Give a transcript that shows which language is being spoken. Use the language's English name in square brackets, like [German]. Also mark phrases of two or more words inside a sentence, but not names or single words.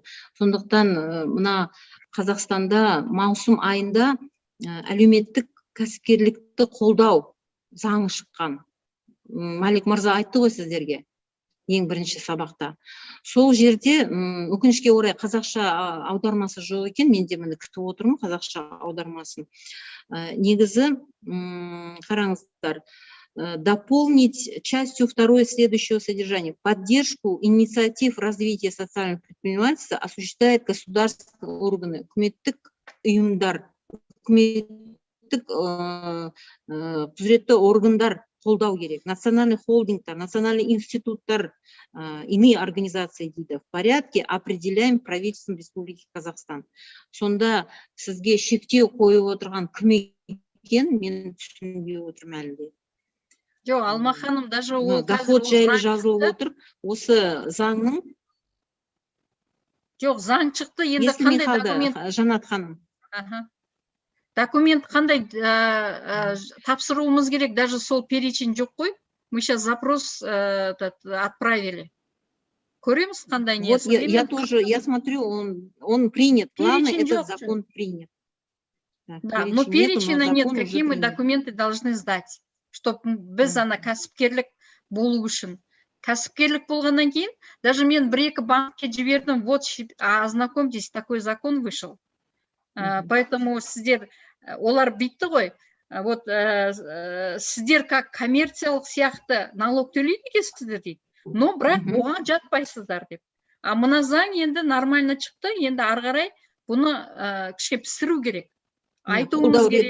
[Kazakh] Сондықтан мына Қазақстанда маусым айында әлеуметтік кәсіпкерлікті қолдау заңы шыққан. Малик мырза айтты ғой сіздерге ең бірінші сабақта. Сол жерде өкінішке орай қазақша аудармасы жоқ екен, мен де мені күтіп отырмын қазақша аудармасын. Негізі қараңыздар, [Russian] дополнить частью второй следующего содержания. Поддержку инициатив развития социального предпринимательства осуществляет государственные органы, [Kazakh] үкіметтік ұйымдар, үкіметтік құзыретті органдар қолдау керек. Национальный холдингтар, национальный институттар, [Russian] иные организации дейді. В порядке определяем правительством Республики Казахстан. [Kazakh] Сонда сізге шектеу қойып отырған кім екен, мен түсінбей отырмын әлі де. Жоқ, Алма ханым, даже ол доход жайлы жазылып отыр. Осы заңның. Жоқ, заң шықты, енді қандай документ? Жанат ханым. Документ қандай тапсыруымыз керек, даже сол перечень жоқ қой. [Russian] Мы сейчас запрос отправили. [Kazakh] Көреміз қандай не? [Russian] Я смотрю, он принят. Главное, этот закон принят. Да, но перечня нет, какие мы документы должны сдать, чтобы [Kazakh] біз ана кәсіпкерлік болу үшін. Кәсіпкерлік болғаннан кейін, даже мен бір-екі банкке жібердім, [Russian] вот, ознакомьтесь, такой закон вышел. [Kazakh] Поэтому сіздер, олар битті ғой, вот сіздер как коммерциялық сияқты налог төлейді екенсіздер дейді, но бірақ оған жатпайсыздар деп. А мына заң енді нормально шықты, енді ары қарай бұны кішке пісіру керек. Айтуымыз керек.